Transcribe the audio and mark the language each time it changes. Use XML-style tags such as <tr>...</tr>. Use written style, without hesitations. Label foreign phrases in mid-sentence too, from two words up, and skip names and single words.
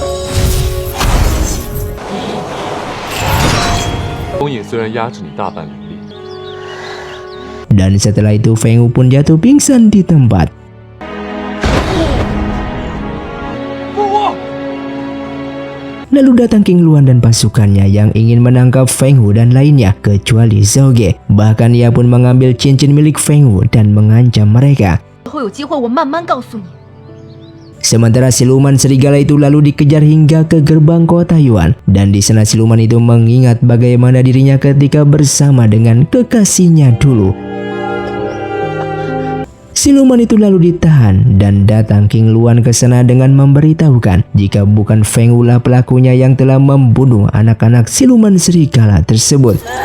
<id>Dan setelah itu Feng Wu pun jatuh pingsan di tempat. Lalu datang King Luan dan pasukannya yang ingin menangkap Feng Wu dan lainnya kecuali Zhao Ge. Bahkan ia pun mengambil cincin milik Feng Wu dan mengancam mereka.</id> <zh>以后有机会我慢慢告诉你。</zh> <id>Sementara siluman serigala itu lalu dikejar hingga ke gerbang kota Yuan. Dan di sana siluman itu mengingat bagaimana dirinya ketika bersama dengan kekasihnya dulu. Siluman itu lalu ditahan dan datang King Luan ke sana dengan memberitahukan jika bukan Feng Wu lah pelakunya yang telah membunuh anak-anak siluman serigala tersebut.</id>